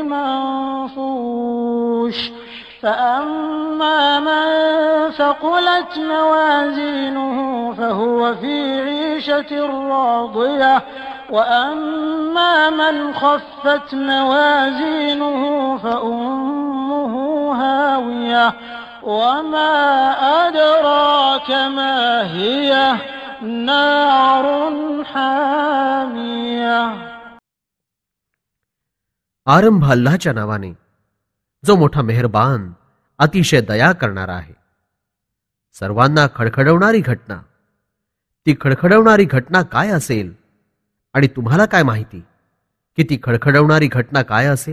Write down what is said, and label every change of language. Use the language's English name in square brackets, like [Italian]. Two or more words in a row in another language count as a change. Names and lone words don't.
[Arabic] المنفوش فأما من ثقلت موازينه فهو في عيشة راضية وأما من خفت موازينه فأمه هاوية وما أدراك ما هي نار حامية. [Marathi] आरंभ अल्लाहच्या नावाने जो मोठा मेहरबान अतिशय दया करणारा आहे. सर्वांना खडखडवणारी घटना. ती खडखडवणारी घटना काय असेल आणि तुम्हाला काय माहिती की ती खडखडवणारी घटना काय असेल?